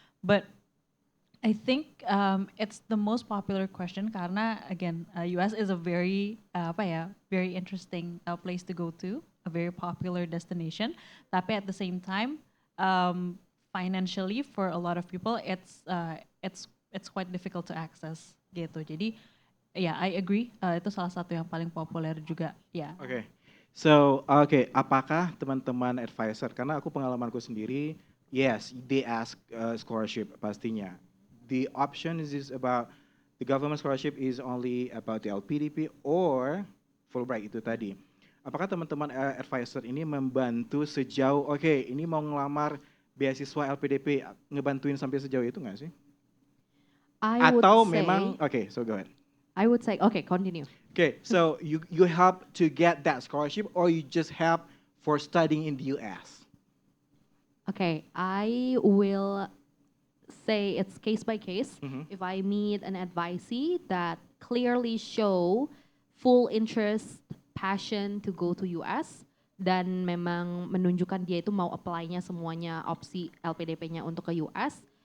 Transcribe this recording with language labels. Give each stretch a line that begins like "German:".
English: But I think it's the most popular question karena again US is a very very interesting place to go to, a very popular destination. Tapi at the same time, financially for a lot of people it's quite difficult to access gitu. Jadi yeah, I agree.
Indonesian: Itu salah satu yang paling populer juga. Ya. Okay. So, apakah teman-teman advisor, karena aku pengalamanku sendiri, yes, they ask scholarship pastinya.
English: The option is about the government scholarship is only about the LPDP or Fulbright itu tadi.
Indonesian: Apakah teman-teman advisor ini membantu sejauh, ini mau ngelamar beasiswa LPDP, ngebantuin sampai sejauh itu nggak sih?
English: Atau memang, so go ahead. I would say, okay, continue. Okay, so you help to get that scholarship, or you just help for studying in the US? Okay, I will say it's case by case. Mhm. If I meet an advisee that clearly show full interest, passion to go to US, dan memang menunjukkan dia itu mau apply-nya semuanya opsi LPDP-nya untuk ke US,